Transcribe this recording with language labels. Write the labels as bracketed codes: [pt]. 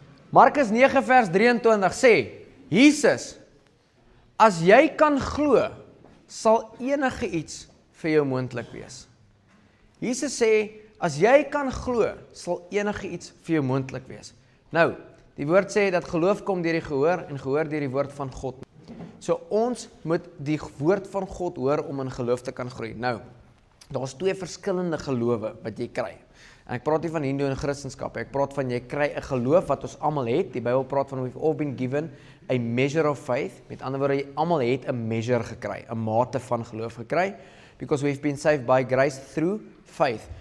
[af] Markus 9 vers 23 sê, Jesus, as jy kan glo, sal enige iets vir jou moontlik wees. Jesus sê, as jy kan glo, sal enige iets vir jou moontlik wees. Nou, die woord sê dat geloof kom deur die gehoor en gehoor deur die woord van God. So ons moet die woord van God hoor om in geloof te kan groei. Nou, daar's twee verskillende gelowe wat jy kry. En ek praat nie van Hindoe en Christendom, ek praat van jy kry 'n geloof wat ons almal het. Die Bybel praat van [en] we've all been given a measure of faith. [af] Met ander woorde, jy almal het 'n measure gekry, 'n mate van geloof gekry, [en] because we've been saved by grace through faith.